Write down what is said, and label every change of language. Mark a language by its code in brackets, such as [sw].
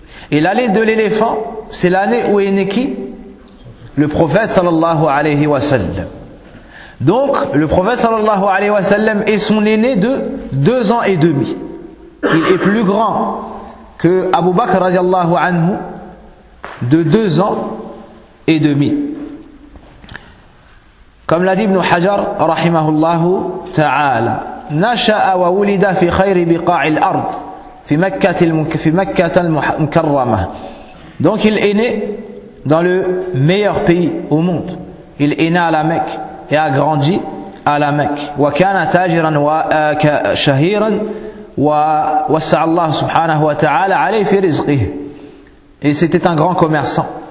[fr] Et l'année de l'éléphant, c'est l'année où est né qui? Le prophète sallallahu alayhi wa sallam. Donc, le prophète sallallahu alayhi wa sallam est son aîné de 2 ans et demi. Il est plus grand que Abu Bakr radiallahu anhu de 2 ans et demi. [ar] كما قال ابن حجر رحمه الله تعالى نشأ وولد في خير بقاع الأرض في مكة المكرمة. [fr] Donc il est né dans le meilleur pays au monde. Il est né à la Mecque et a grandi à la Mecque. [ar] وكان تاجرا وشهيرا ووسع الله سبحانه وتعالى عليه في رزقه. [fr] Et c'était un grand commerçant.